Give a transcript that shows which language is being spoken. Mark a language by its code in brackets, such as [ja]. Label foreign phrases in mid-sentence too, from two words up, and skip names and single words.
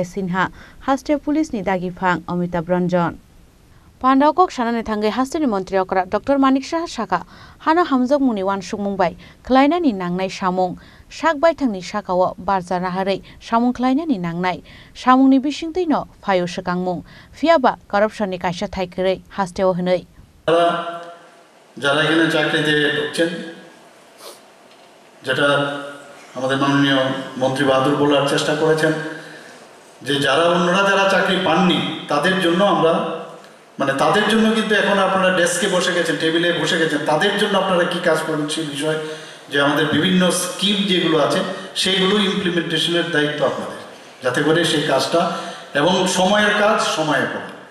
[trp] Sinha haste police ni dagi phang Amitabh Ranjan Pandau kok sanane thangai hastini mantri okra Dr. Manik Saha Saka hano hamjak muni wan sukmungbai khlaina ni nangnai samung sakbai thangni sakao barjana harai samung khlaina ni nangnai samungni bisingtei no phayo sakangmung fiaba corruption ni kaisa thaikrai hasteo hnei [bn] যারা এখানে চাকরিতে ঢুকছেন যেটা আমাদের মাননীয় মন্ত্রী বাহাদুর বলার চেষ্টা করেছেন যে যারা অন্যরা যারা চাকরি পাননি তাদের জন্য আমরা মানে তাদের জন্য কিন্তু এখন আপনারা ডেস্কে বসে গেছেন টেবিলে বসে গেছেন তাদের জন্য আপনারা কি কাজ করবেন সেই বিষয় যে আমাদের বিভিন্ন স্কিম যেগুলো আছে সেগুলো ইমপ্লিমেন্টেশনের দায়িত্ব আপনাদের যাতে করে সেই কাজটা এবং সময়ের কাজ সময়ে করা